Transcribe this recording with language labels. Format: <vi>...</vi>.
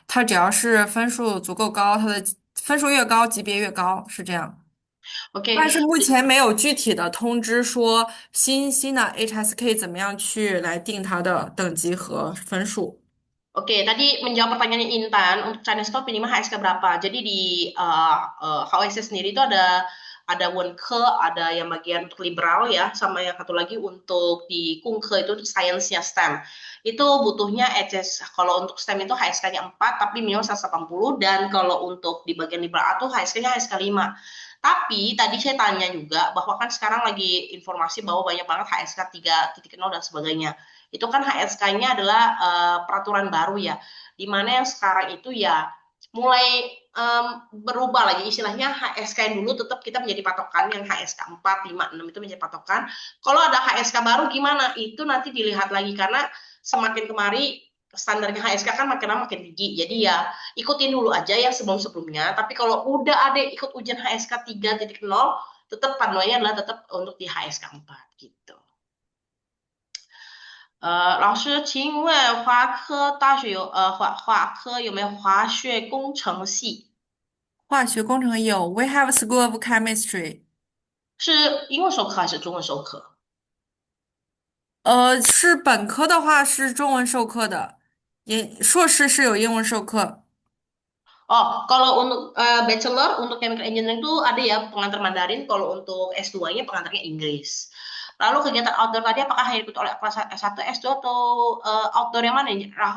<zh>它只要是分数足够高，它的分数越高，级别越高，是这样。 OK，但是目前没有具体的通知说新的 HSK 怎么样去来定它的等级和分数。</zh> <id>Oke, tadi menjawab pertanyaan Intan, untuk Chinese Top minimal HSK berapa? Jadi di HSK sendiri itu ada Wenke, ada yang bagian untuk liberal ya, sama yang satu lagi untuk di Kungke itu sainsnya STEM. Itu butuhnya kalau untuk STEM itu HSK-nya 4, tapi minimal 180, dan kalau untuk di bagian liberal itu HSK-nya HSK 5. Tapi tadi saya tanya juga bahwa kan sekarang lagi informasi bahwa banyak banget HSK 3.0 dan sebagainya. Itu kan HSK-nya adalah peraturan baru ya, dimana yang sekarang itu ya mulai berubah lagi istilahnya. HSK yang dulu tetap kita menjadi patokan, yang HSK 4, 5, 6 itu menjadi patokan. Kalau ada HSK baru gimana? Itu nanti dilihat lagi, karena semakin kemari standarnya HSK kan makin lama makin tinggi. Jadi ya ikutin dulu aja yang sebelum-sebelumnya. Tapi kalau udah ada ikut ujian HSK 3.0, tetap panduannya adalah tetap untuk di HSK 4 gitu.</id> <zh>老师，请问华科大学华科有没有化学工程系？化学工程有，</zh> <en>We have School of Chemistry。</en> <zh>是英文授课还是中文授课？是本科的话是中文授课的，硕士是有英文授课。</zh> <id>Oh, kalau untuk bachelor untuk chemical engineering itu ada ya pengantar Mandarin, kalau untuk S2-nya pengantarnya Inggris. Lalu kegiatan outdoor tadi apakah hanya ikut oleh kelas S1, S2 atau outdoor yang mana ini?</id>